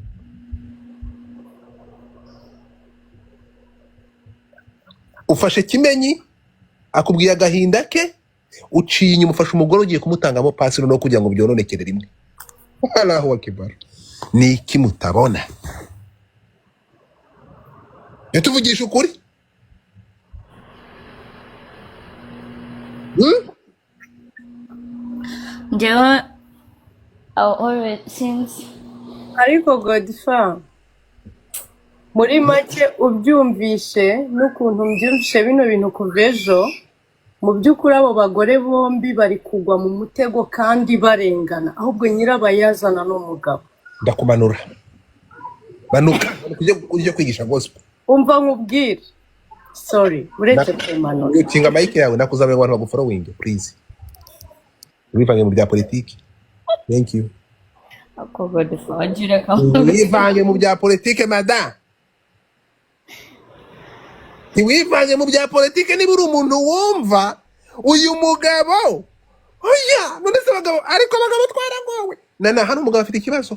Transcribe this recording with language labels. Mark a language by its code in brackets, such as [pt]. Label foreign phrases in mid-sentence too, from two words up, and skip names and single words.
[rw] Ufashe Kimenyi akubwiye agahinda ke, uciye inyuma ufashe umugore ugiye kumutangamo pasiro no kugira ngo byononekere rimwe. [ar] Allahu akbar. [rw] Ni iki mutabona? Yatuvugisha ukuri? [en] Njyewe always since [rw] ariko Godfa muri make ubyumvishe n'ukuntu mbyumvishe bino bintu kuva ejo, mu by'ukuri abo bagore bombi bari kugwa mu mutego kandi barengana, ahubwo nyirabayazana n'umugabo. Ndakumanura. Manuka ujye kwigisha gospel. Umva nkubwire. Sorry, uretse kumanura. Ukinga mic yawe nakuzamye abantu bagufollowing please. Wivange mu bya politiki. [en] Thank you. [rw] ako Godfa wagira ka. Wivange mu bya politiki madam. Ntiwivange mu bya politiki niba uri umuntu wumva uyu mugabo. Oya, none se abagabo ariko abagabo twaragowe. Nana hano umugabo afite ikibazo.